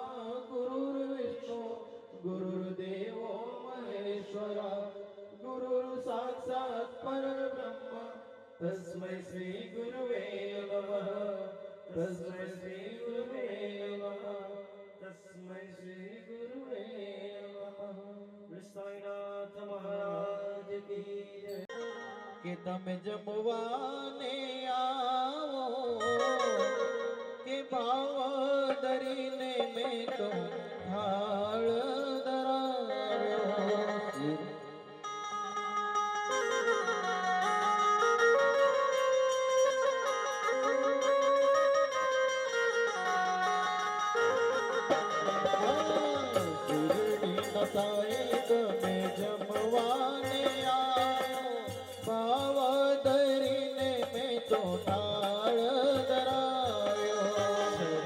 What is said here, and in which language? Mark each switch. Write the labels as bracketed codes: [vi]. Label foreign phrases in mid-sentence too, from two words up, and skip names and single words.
[sa] गुरुर्विष्णु गुरुर्देवो महेश्वरा गुरुर्साक्षात् परब्रह्म तस्मै श्री गुरुवे नमः तस्मै श्री गुरुवे नमः तस्मै श्री गुरुवे नमः [hi] साईनाथ महाराज की जय [gu] કે તમે જમવાને આવો કે ભાવ ધરીને મેં તો થાળ ધરાવ્યો તમે જમવાને આવો ભાવ ધરીને મેં તો થાળ ધરાવ્યો